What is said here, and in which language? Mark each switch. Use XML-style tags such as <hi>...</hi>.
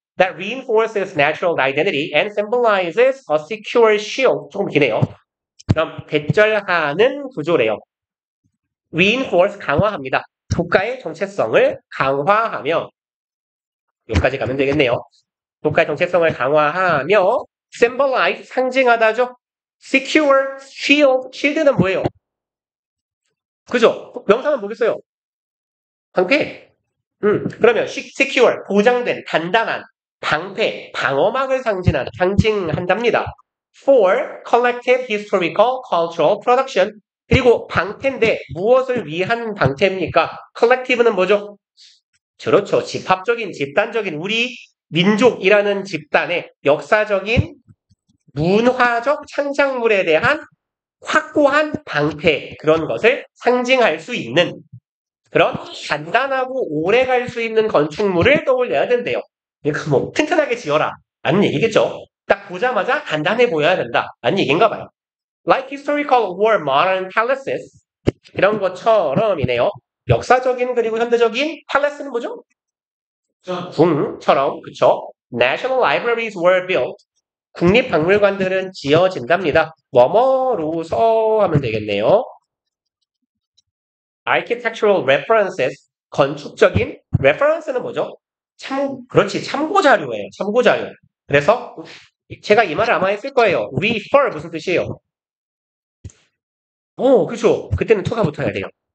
<en>That reinforces natural identity and symbolizes a secure shield.</en> <ko>조금 기네요. 그럼 대절하는 구조래요. reinforce 강화합니다. 국가의 정체성을 강화하며 여기까지 가면 되겠네요. 국가의 정체성을 강화하며 symbolize 상징하다죠. secure, shield, shield는 뭐예요? 그죠? 명사는 뭐겠어요? 방패. 그러면 secure, 보장된, 단단한, 방패, 방어막을 상징한답니다.</ko> <en>For collective historical cultural production.</en> <ko>그리고 방패인데 무엇을 위한 방패입니까? collective는 뭐죠? 그렇죠. 집합적인, 집단적인 우리 민족이라는 집단의 역사적인 문화적 창작물에 대한 확고한 방패 그런 것을 상징할 수 있는 그런 간단하고 오래 갈 수 있는 건축물을 떠올려야 된대요. 그러니까 뭐 튼튼하게 지어라 라는 얘기겠죠. 딱 보자마자 간단해 보여야 된다 라는 얘기인가 봐요.</ko> <en>Like historical or modern palaces</en> <ko>이런 것처럼이네요. 역사적인 그리고 현대적인 palace는 뭐죠? 궁처럼 그쵸?</ko> <en>National libraries were built</en> <ko>국립박물관들은 지어진답니다. 뭐뭐로서 하면 되겠네요.</ko> <en>Architectural references,</en> <ko>건축적인</ko> <en>reference는 뭐죠?</en> <ko>그렇지, 참고자료예요. 참고자료. 그래서 제가 이 말을 아마 했을 거예요. refer 무슨 뜻이에요? 그렇죠. 그때는 to가 붙어야 돼요.</ko>